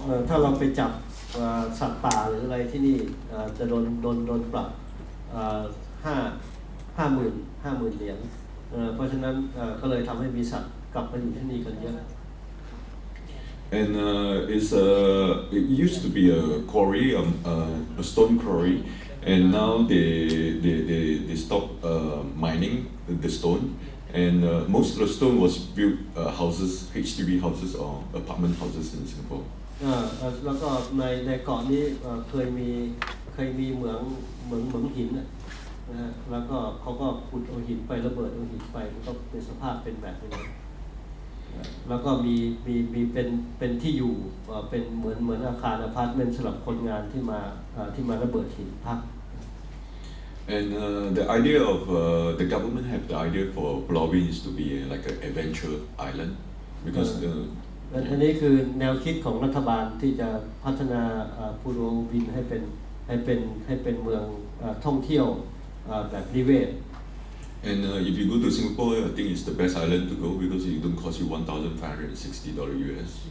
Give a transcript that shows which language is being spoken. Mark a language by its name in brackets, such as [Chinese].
[Thai] ถ้าเราไปจับสัตว์ป่าหรืออะไรที่นี่จะโดนปรับ50,000 เหรียญเพราะฉะนั้นก็เลยทำให้มีสัตว์กลับมาอยู่ที่นี่กันเยอะ [English] And it used to be a quarry, a stone quarry, and now they stopped mining the stone, and most of the stone was built houses, HDB houses or apartment houses in Singapore. [Thai] แล้วก็ในเกาะนี้เคยมีเหมืองหินนะฮะแล้วก็เขาก็ขุดเอาหินไประเบิดเอาหินไปมันก็เป็นสภาพเป็นแบบนี้แล้วก็มีเป็นที่อยู่เป็นเหมือนอาคารอพาร์ตเมนต์สำหรับคนงานที่มาระเบิดหินพัก [English] And the idea of the government have the idea for Pulau Ubin is to be like an adventure island because [Thai] อันนี้คือแนวคิดของรัฐบาลที่จะพัฒนาปูโรวินให้เป็นเมืองท่องเที่ยวแบบนิเวศ [English] And if you go to Singapore, I think it's the best island to go because it don't cost you $1,560 US.